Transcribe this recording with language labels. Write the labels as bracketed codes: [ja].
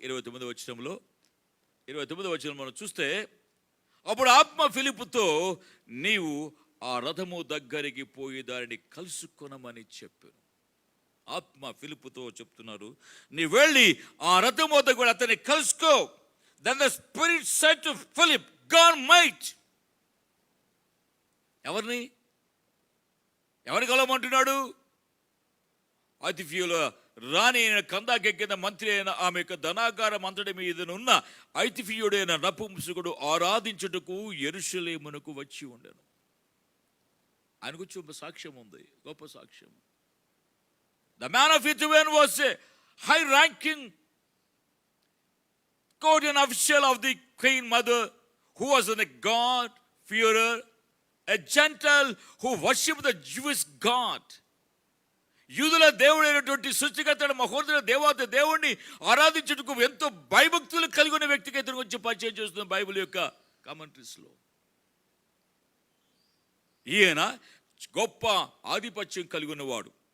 [te] 29వ వచనంలో 29వ వచనం మనం చూస్తే, అప్పుడు ఆత్మ ఫిలిప్పుతో నీవు ఆ రథము దగ్గరికి పోయి దానిని కలుసుకొనమని చెప్పాను. ఆత్మ ఫిలిప్పుతో చెప్తున్నారు, నీ వెళ్ళి ఆ రథము వద్ద కూడా అతన్ని కలుసుకో. [en] Then the Spirit said to Philip, go and meet. [te] ఎవరిని కలవమంటున్నాడు? ఐతిఫియుల రాణి అయిన కందాకెక్కిన మంత్రి అయిన ఆమె యొక్క ధనాగారం అంతటి మీదనున్న ఐతిఫియుడైన నపుంసకుడు ఆరాధించుటకు యెరూషలేమునకు వచ్చి ఉండెను. ఆయన గురించి ఒక సాక్ష్యం ఉంది, గొప్ప సాక్ష్యం. [en] The man of Ethiopian was a high-ranking courtier official of the queen mother, who was a God-fearer, a Gentile who worshipped the Jewish God. [te] యూదుల దేవుడైనటువంటి సృష్టికర్త మహోన్నత దేవత దేవుణ్ణి ఆరాధించుటకు ఎంతో భయభక్తులు కలిగి ఉన్న వ్యక్తికి ఇతని గురించి పరిచయం చేస్తుంది బైబిల్ యొక్క కామెంటరీస్లో. ఈయన గొప్ప ఆధిపత్యం కలిగి ఉన్నవాడు.